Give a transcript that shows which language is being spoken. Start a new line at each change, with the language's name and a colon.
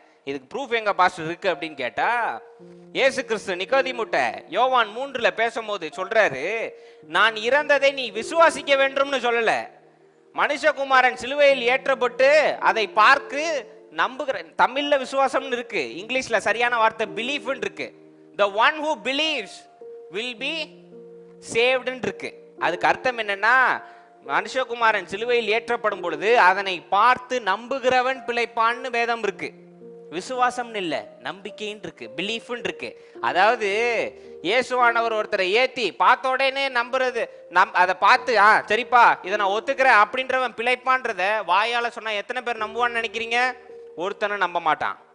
Tamil: இதுக்கு ப்ரூஃப் எங்க பாஸ்டர் இருக்கு அப்படின்னு கேட்டா, இயேசு கிறிஸ்து நிக்கோதேமுட்ட யோவான் 3 பேசும்போது சொல்றாரு, நான் இறந்ததை நீ விசுவாசிக்க வேண்டும்னு சொல்லல, மனுஷகுமாரன் சிலுவையில் ஏற்றப்பட்டு அதை பார்த்து நம்புகிற. தமிழ்ல விசுவாசம்னு இருக்கு, இங்கிலீஷ்ல சரியான வார்த்தை பிலீஃப் இருக்கு.
English: the one who believes will be saved இருக்கு.
Tamil: அதுக்கு அர்த்தம் என்னன்னா, மனுஷகுமாரன் சிலுவையில் ஏற்றப்படும் பொழுது அதனை பார்த்து நம்புகிறவன் பிழைப்பான்னு வேதம் இருக்கு. விசுவாசம் இல்ல, நம்பிக்கைன்னு இருக்கு, பிலீஃப் இருக்கு. அதாவது இயேசுவானவர் ஒருத்தரை ஏத்தி பார்த்த உடனே நம்புறது, அதை பார்த்து சரிப்பா இதை நான் ஒத்துக்கிறேன் அப்படின்றவன் பிழைப்பான்றத வாயால சொன்னா எத்தனை பேர் நம்புவான்னு நினைக்கிறீங்க? ஒருத்தனை நம்ப மாட்டான்.